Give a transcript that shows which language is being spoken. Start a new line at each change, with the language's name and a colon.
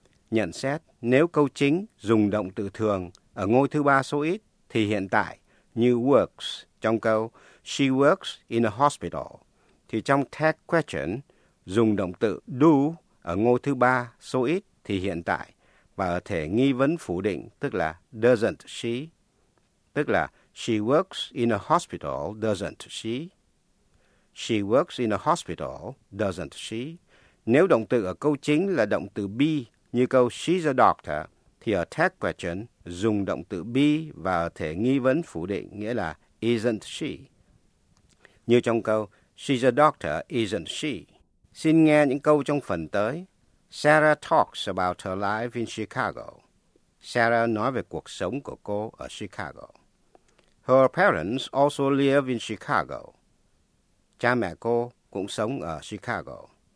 Vietnamese: Nhận xét, nếu câu chính dùng động từ thường ở ngôi thứ ba số ít, thì hiện tại như works trong câu
English: She works in a hospital,
Vietnamese: thì trong tag question dùng động từ do ở ngôi thứ ba số ít thì hiện tại và ở thể nghi vấn phủ định tức là doesn't she, tức là
English: she works in a hospital, doesn't she? She works in a hospital, doesn't she?
Vietnamese: Nếu động từ ở câu chính là động từ be như câu
English: she's a doctor,
Vietnamese: thì ở tag question dùng động từ be và ở thể nghi vấn phủ định nghĩa là isn't she. Như trong câu
English: she's a doctor, isn't she?
Vietnamese: Xin nghe những câu trong phần tới.
English: Sarah talks about her life in Chicago.
Vietnamese: Sarah nói về cuộc sống của cô ở Chicago.
English: Her parents also live in Chicago.
Vietnamese: Cha mẹ cô cũng sống ở Chicago.